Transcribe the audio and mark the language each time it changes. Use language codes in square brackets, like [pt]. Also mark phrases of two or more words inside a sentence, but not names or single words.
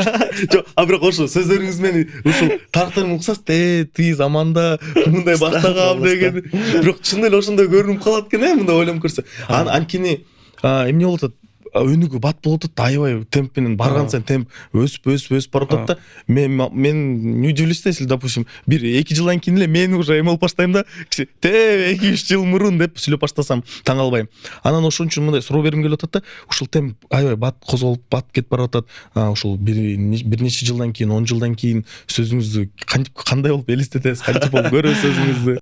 [ky] Жок, бирок ошо сөздөрүңүз мени ушул тарыктарым уксас, тиги заманда мындай баштагам деген. Бирок чын эле ошондой көрүнүп калат экен, мындай ойлонуп көрсө. Анткени эмне болуп атат? Өнүгүү бат болуп атат, аябай темп менен барган сайын темп өсүп барып атат да. Мен [ru] не удивлюсь, если, допустим, [ky] 1-2 жылдан кийин эле мен уже эме болуп баштайм да. 2-3 жыл мурун деп сүйлөп баштасам таң калбайм. Анан ошон үчүн мындай суроо бергим келип атат да. Ушул темп аябай бат козголуп, бат кетип барып атат. Ушул бир нече жылдан кийин, 10 жылдан кийин сөзүңүздү кандай болуп элестетесиз, кантип болуп көрөсүз өзүңүздү?